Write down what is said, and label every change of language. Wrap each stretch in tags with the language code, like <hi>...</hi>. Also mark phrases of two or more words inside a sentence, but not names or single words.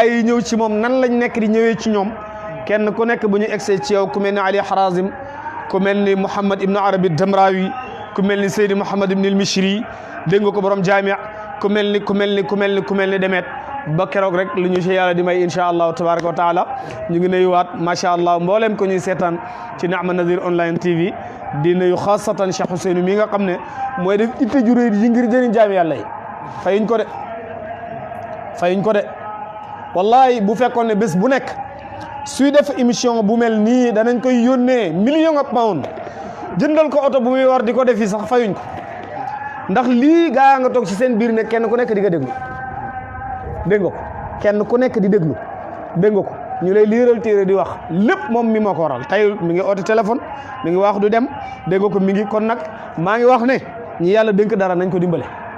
<wo>yi ñëw ci moom nan lañ nekk di ñëwee ci ñoom kenn ku nekk bu ñu egsee ci yow ku mel ni Ali Harazim ku mel ni Mouhammad Ibn Arabi Damrawi ku mel ni Seydi Mouhammad Ibn al-Mishri dégg nga ko borom jaamia ku mel ni demet ba keroog rek lu ñu ci yàlla di may</wo> <ar>إن شاء الله تبارك وتعالى</ar> <wo>ñu ngi nuyuwaat</wo> <ar>ما شاء الله</ar> <wo>mboolem ko ñuy seetaan ci Nihma Nazir online TV di nuyu xaasatan Cheikh Ousseynou mi nga xam ne mooy def itte ju réy yi ngir jëriñ jaami yàlla yi fayuñ ko de wallahi bu fekkoon ne bés bu nekk suy def émission bu mel nii danañ koy yónnee</wo> <en>million of pound</en> <wo>jëndal ko oto bu muy war di ko defi sax fayuñ ko ndax lii gaa nga toog ci seen biir ne kenn ku nekk di nga déglu dégg nga ko kenn ku nekk di déglu dégg nga ko ñu lay liiral téere di wax lépp moom mi moo ko waral tey mi ngi oote téléphone mi ngi wax du dem dégg nga ko mi ngi kon nag maa ngi wax ne ñi yàlla dénk dara nañ ko dimbale</wo>